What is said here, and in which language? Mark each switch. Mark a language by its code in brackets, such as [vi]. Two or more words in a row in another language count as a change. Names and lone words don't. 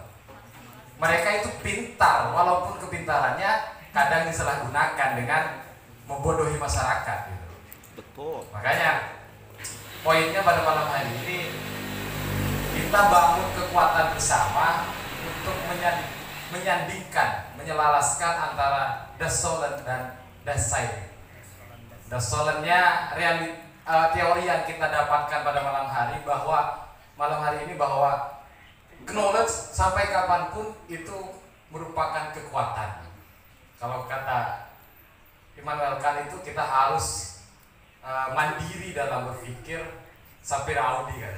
[id] Mereka itu pintar, walaupun kepintarannya kadang disalahgunakan dengan membodohi masyarakat gitu. Betul. Makanya poinnya pada malam hari ini kita bangun kekuatan bersama menyandingkan, menyelaraskan antara [de] das Sollen [id] dan [de] das Sein. Das Sollennya [id] teori yang kita dapatkan pada malam hari ini bahwa knowledge sampai kapanpun itu merupakan kekuatan. Kalau kata Immanuel Kant itu kita harus mandiri dalam berpikir sampai Audi kan.